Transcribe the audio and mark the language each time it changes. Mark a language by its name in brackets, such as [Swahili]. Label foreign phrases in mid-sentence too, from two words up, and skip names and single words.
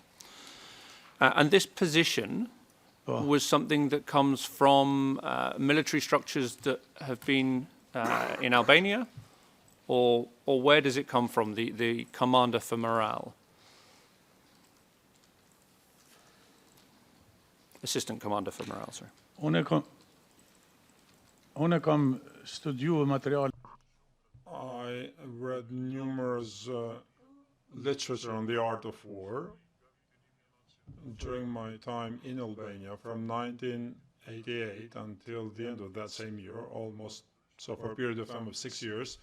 [English] And this position was something that comes from military structures that have been in Albania, or where does it come from, the commander for morale? Assistant commander for morale, sorry. [Albanian] Unë kam studiuar material. [English] I read numerous literature on the art of war during my time in Albania from 1988 until the end of that same year, almost, so for a period of time of 6 years.